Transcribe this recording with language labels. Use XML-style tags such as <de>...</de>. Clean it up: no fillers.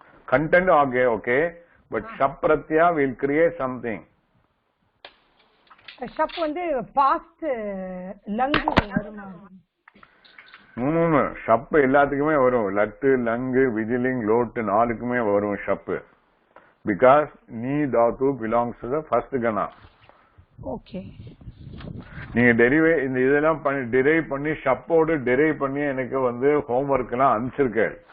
<en>Content okay, but shap pratyaya will create something.</en> <ta>Shap வந்து past லங்கு வருமா? ஷப் எல்லாத்துக்குமே வரும். லட்டு லங்கு விஜிலிங் லோட்டு நாலுக்குமே வரும் ஷப்.</ta> <en>Because நீ தாத்து belongs to the first gana. Okay.</en> <ta>நீங்க இந்த இதெல்லாம் டெரைவ் பண்ணி ஷப்போடு டெரைவ் பண்ணி எனக்கு வந்து ஹோம்வொர்க் எல்லாம் அனுப்பிச்சிருக்கேன்.</ta>